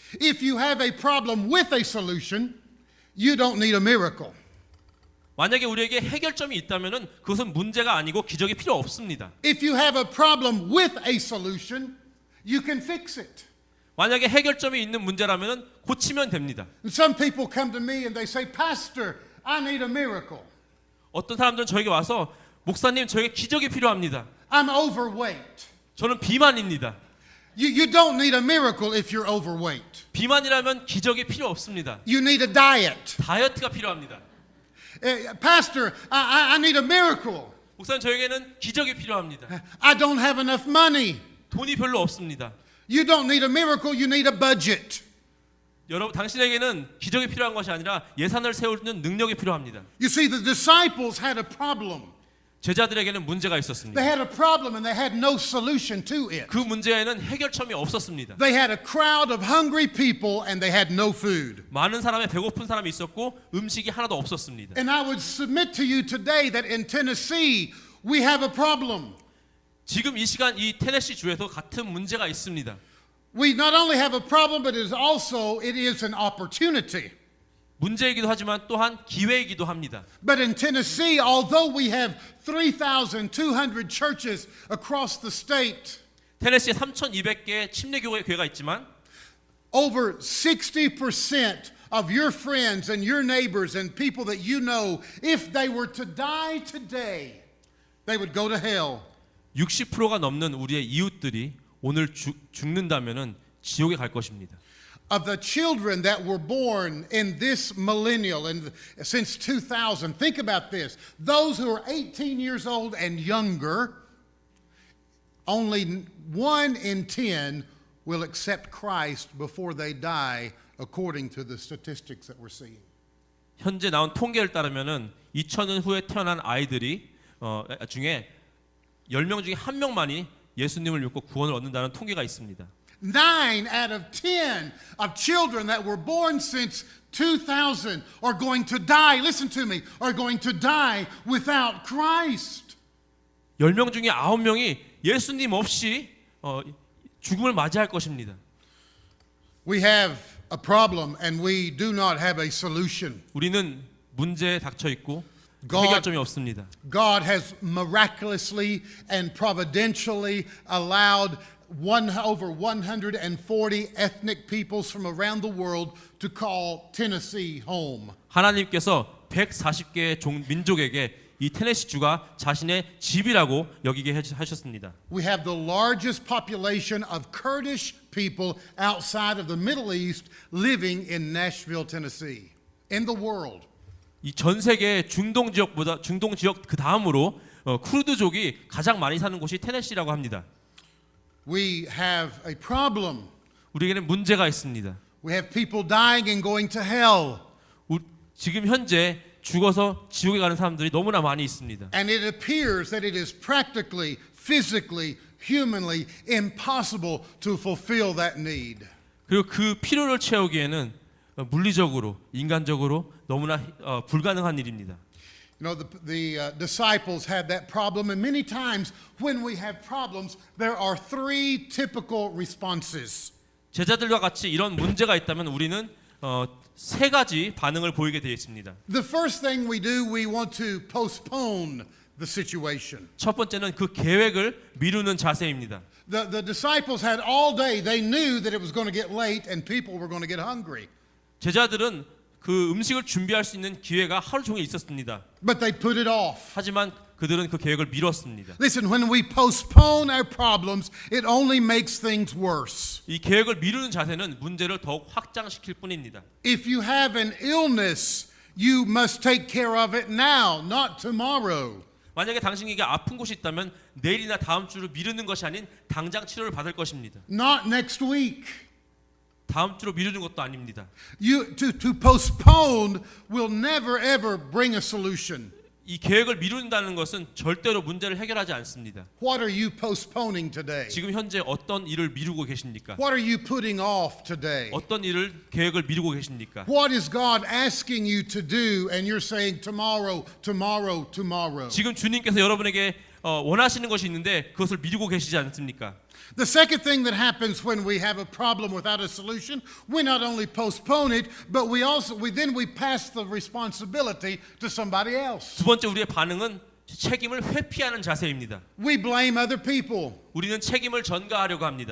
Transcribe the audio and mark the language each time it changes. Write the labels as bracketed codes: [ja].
[en] If you have a problem with a solution, you don't need a miracle. [ko] 만약에 우리에게 해결점이 있다면은 그것은 문제가 아니고 기적이 필요 없습니다. [en] If you have a problem with a solution, you can fix it. [ko] 만약에 해결점이 있는 문제라면은 고치면 됩니다. [en] Some people come to me and they say, Pastor, I need a miracle. [ko] 어떤 사람들은 저에게 와서 목사님 저에게 기적이 필요합니다. [en] I'm overweight. [ko] 저는 비만입니다. [en] You don't need a miracle if you're overweight. [ko] 비만이라면 기적이 필요 없습니다. [en] You need a diet. [ko] 다이어트가 필요합니다. [en] Pastor, I need a miracle. [ko] 목사님 저에게는 기적이 필요합니다. [en] I don't have enough money. [ko] 돈이 별로 없습니다. [en] You don't need a miracle, you need a budget. [ko] 여러분 당신에게는 기적이 필요한 것이 아니라 예산을 세우는 능력이 필요합니다. [en] You see, the disciples had a problem. [ko] 제자들에게는 문제가 있었습니다. [en] They had a problem and they had no solution to it. [ko] 그 문제에는 해결점이 없었습니다. [en] They had a crowd of hungry people and they had no food. [ko] 많은 사람의 배고픈 사람이 있었고 음식이 하나도 없었습니다. [en] And I would submit to you today that in Tennessee we have a problem. [ko] 지금 이 시간 이 테네시 주에도 같은 문제가 있습니다. [en] We not only have a problem, but it is an opportunity. [ko] 문제이기도 하지만 또한 기회이기도 합니다. [en] But in Tennessee, although we have 3,200 churches across the state, [ko] 테네시에 3,200개의 침례교회가 있지만 [en] over 60% of your friends and your neighbors and people that you know, if they were to die today, they would go to hell. [ko] 60%가 넘는 우리의 이웃들이 오늘 죽는다면은 지옥에 갈 것입니다. [en] Of the children that were born in this millennial and since 2000, think about this. Those who are 18 years old and younger, only 1 in 10 will accept Christ before they die, according to the statistics that we're seeing. [ko] 현재 나온 통계를 따르면은 2000년 후에 태어난 아이들이 중에 10명 중에 1명만이 예수님을 믿고 구원을 얻는다는 통계가 있습니다. [en] 9 out of 10 of children that were born since 2000 are going to die, listen to me, are going to die without Christ. [ko] 10명 중에 9명이 예수님 없이 죽음을 맞이할 것입니다. [en] We have a problem and we do not have a solution. [ko] 우리는 문제에 닥쳐 있고 [en] God- [ko] 해결점이 없습니다. [en] God has miraculously and providentially allowed over 140 ethnic peoples from around the world to call Tennessee home. [ko] 하나님께서 140개의 민족에게 이 테네시 주가 자신의 집이라고 여기게 하셨습니다. [en] We have the largest population of Kurdish people outside of the Middle East living in Nashville, Tennessee, in the world. [ko] 이 전 세계 중동 지역 그 다음으로 쿠르드족이 가장 많이 사는 곳이 테네시라고 합니다. [en] We have a problem. [ko] 우리에게는 문제가 있습니다. [en] We have people dying and going to hell. [ko] 지금 현재 죽어서 지옥에 가는 사람들이 너무나 많이 있습니다. [en] And it appears that it is practically, physically, humanly impossible to fulfill that need. [ko] 그리고 그 필요를 채우기에는 물리적으로, 인간적으로 너무나 불가능한 일입니다. [en] You know, the disciples had that problem, and many times when we have problems, there are three typical responses. [ko] 제자들과 같이 이런 문제가 있다면 우리는 세 가지 반응을 보이게 되어 있습니다. [en] The first thing we do, we want to postpone the situation. [ko] 첫 번째는 그 계획을 미루는 자세입니다. [en] The disciples had all day, they knew that it was going to get late and people were going to get hungry. [ko] 제자들은 그 음식을 준비할 수 있는 기회가 하루 종일 있었습니다. [en] But they put it off. [ko] 하지만 그들은 그 계획을 미뤘습니다. [en] Listen, when we postpone our problems, it only makes things worse. [ko] 이 계획을 미루는 자세는 문제를 더욱 확장시킬 뿐입니다. [en] If you have an illness, you must take care of it now, not tomorrow. [ko] 만약에 당신에게 아픈 곳이 있다면 내일이나 다음 주로 미루는 것이 아닌 당장 치료를 받을 것입니다. [en] Not next week. [ko] 다음 주로 미루는 것도 아닙니다. [en] To postpone will never ever bring a solution. [ko] 이 계획을 미룬다는 것은 절대로 문제를 해결하지 않습니다. [en] What are you postponing today? [ko] 지금 현재 어떤 일을 미루고 계십니까? [en] What are you putting off today? [ko] 어떤 일을 계획을 미루고 계십니까? [en] What is God asking you to do and you're saying tomorrow, tomorrow, tomorrow? [ko] 지금 주님께서 여러분에게 원하시는 것이 있는데 그것을 미루고 계시지 않습니까? [en] The second thing that happens when we have a problem without a solution, we not only postpone it, but we pass the responsibility to somebody else. [ko] 두 번째 우리의 반응은 책임을 회피하는 자세입니다. [en] We blame other people. [ko] 우리는 책임을 전가하려고 합니다.